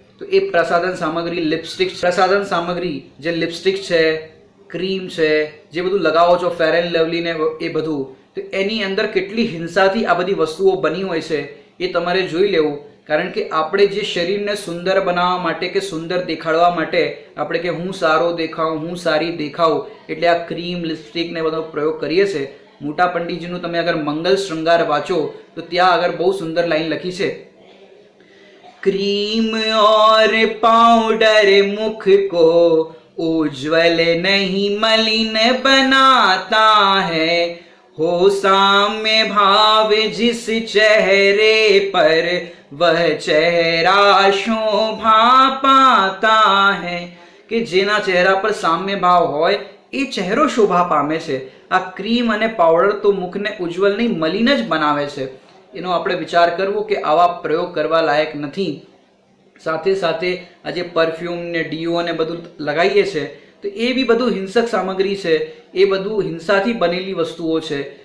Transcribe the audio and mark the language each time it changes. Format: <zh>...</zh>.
<gu>તો એ પ્રસાધન સામગ્રી લિપસ્ટિક, પ્રસાધન સામગ્રી જે લિપસ્ટિક છે, ક્રીમ છે, જે બધું લગાવો છો, ફેર એન્ડ લવલી ને એ બધું, તો એની અંદર કેટલી હિંસાથી આ બધી વસ્તુઓ બની હોય છે એ તમારે જોઈ લેવું. કારણ કે આપણે જે શરીરને સુંદર બનાવવા માટે કે સુંદર દેખાડવા માટે આપણે કે હું સારો દેખાઉં, હું સારી દેખાઉં, એટલે આ ક્રીમ, લિપસ્ટિક ને બધો પ્રયોગ કરીએ છીએ. મોટા પંડિતજીનું તમે અગર મંગલ શ્રૃંગાર વાંચો તો ત્યાં આગળ બહુ સુંદર લાઈન લખી છે,</gu> <hi>क्रीम और पाउडर मुख को उज्जवल नहीं मलिन बनाता है, हो साम्य भाव जिस चेहरे पर वह चेहरा शोभा पाता है.</hi> <gu>કે જેના ચહેરા પર સામ્ય ભાવ હોય એ ચહેરો શોભા પામે છે. આ ક્રીમ અને પાવડર તો મુખને ઉજ્જવલ નહીં મલિન જ બનાવે છે. એનો આપણે વિચાર કરવો કે આવા પ્રયોગ કરવા લાયક નથી. સાથે સાથે આ જે પરફ્યુમ ને ડીઓ ને બધું લગાવીએ છે તો એ બી બધું હિંસક સામગ્રી છે, એ બધું હિંસાથી બનેલી વસ્તુઓ છે.</gu>